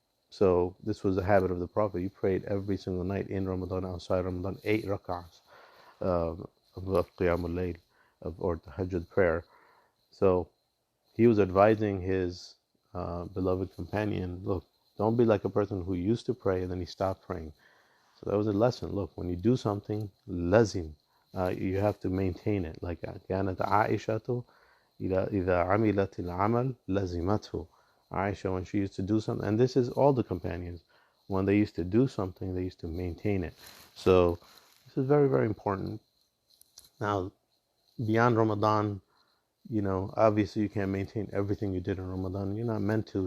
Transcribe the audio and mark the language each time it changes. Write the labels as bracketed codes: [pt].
[en] So this was the habit of the Prophet. He prayed every single night in Ramadan, outside Ramadan, 8 rak'ahs of Qiyamul Layl, or tahajjud prayer. So he was advising his beloved companion, look, don't be like a person who used to pray and then he stopped praying. So that was a lesson. Look, when you do something, lazim, you have to maintain it. [ar] Like كانت عائشة إذا عملت العمل لزمته. [en] Aisha, when she used to do something, and this is all the companions, when they used to do something, they used to maintain it. So this is very, very important. Now, beyond Ramadan, obviously you can't maintain everything you did in Ramadan. You're not meant to.